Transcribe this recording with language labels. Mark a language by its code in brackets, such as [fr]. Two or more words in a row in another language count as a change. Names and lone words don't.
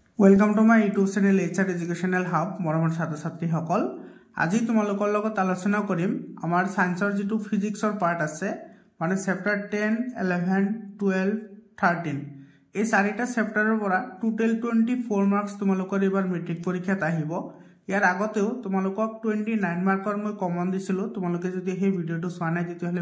[en] welcome to my YouTube channel [as] एचआर एजुकेशनल हब मरমৰ ছাত্ৰ ছাত্ৰীসকল আজি তোমালোকৰ লগত আলোচনা কৰিম আমাৰ সায়েন্সৰ যেটো ফিজিক্সৰ পাৰ্ট আছে মানে চেপ্টাৰ 10 11 12 13 এই চাৰিটা চেপ্টাৰৰ পৰা টোটাল 24 মাৰ্কস তোমালোকৰ এবাৰ মেট্ৰিক পৰীক্ষাত আহিব ইয়াৰ আগতেও তোমালোকক 29 মাৰ্কৰ মই কমন দিছিলো তোমালোকে যদি এই ভিডিওটো চোৱা নাই তেতিয়াহলে